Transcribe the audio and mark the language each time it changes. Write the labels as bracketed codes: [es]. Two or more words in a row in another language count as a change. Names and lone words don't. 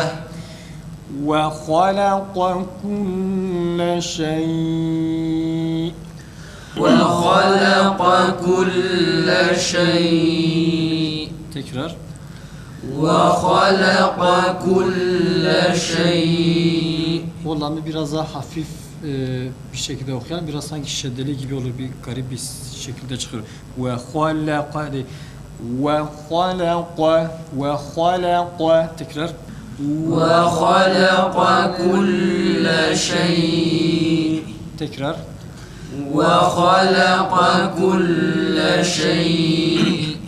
[ar] وَخَلَقَ كُلَّ شَيْءٍ. وَخَلَقَ كُلَّ شَيْءٍ. [tr] Tekrar. [ar] وَخَلَقَ كُلَّ شَيْءٍ. [tr] O lamı biraz daha hafif bir şekilde okuyalım. Biraz sanki şeddeli gibi olur. Bir garip bir şekilde çıkıyor. وَخَلَقَ değil. وَخَلَقَ. Tekrar. [ar] وَخَلَقَ كُلَّ شَيْءٍ. [tr] Tekrar. [ar] وَخَلَقَ كُلَّ شَيْءٍ.